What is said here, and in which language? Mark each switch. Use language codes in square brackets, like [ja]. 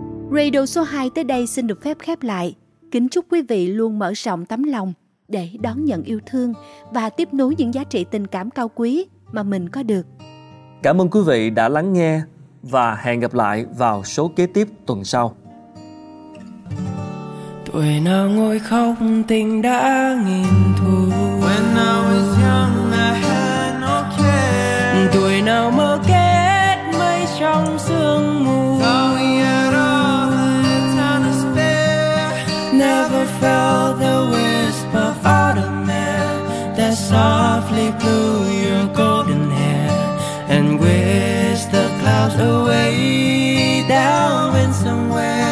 [vi] Radio số 2 tới đây xin được phép khép lại. Kính chúc quý vị luôn mở rộng tấm lòng để đón nhận yêu thương và tiếp nối những giá trị tình cảm cao quý mà mình có được. Cảm ơn quý vị đã lắng nghe và hẹn gặp lại vào số kế tiếp tuần sau. Tuổi nào ngồi khóc tình đã nghìn thu. [en] When I was young I had no care. [vi] Tuổi nào mơ kết mây trong sương mù. [en] Thought we had all the time to spare. Never felt the whisper of autumn air that softly blew your golden hair and whisked the clouds away down in somewhere.